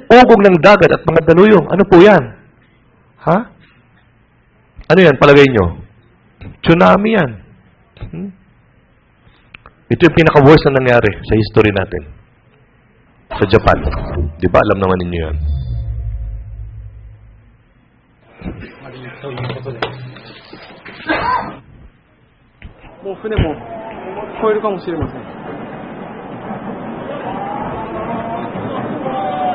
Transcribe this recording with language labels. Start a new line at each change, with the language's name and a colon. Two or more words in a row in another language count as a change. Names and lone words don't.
Filipino: Ugong ng dagat at mga daluyong. Ano po yan? Ano yan? Palagay nyo? Tsunami yan. Ito yung pinaka-worst na nangyari sa history natin. Sa Japan. Di ba? Alam naman ninyo yan.
Japanese: ということでもう船も越えるかもしれません。